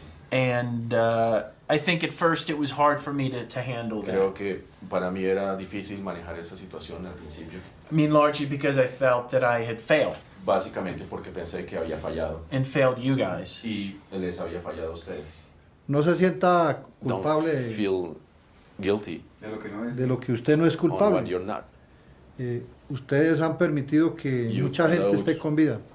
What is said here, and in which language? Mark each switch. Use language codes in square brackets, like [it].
[en] And I think at first it was hard for me to handle that. [es] Creo que para mí era difícil manejar esa situación al principio. [en] I mean, largely because I felt that I had failed. [es] Básicamente porque pensé que había fallado. [en] And failed you guys. [es] Y les había fallado a ustedes. No se sienta culpable. [en] Don't feel guilty. [es] De lo que usted no es culpable. [en] On what you're not. [es] Ustedes han permitido que mucha gente esté con vida.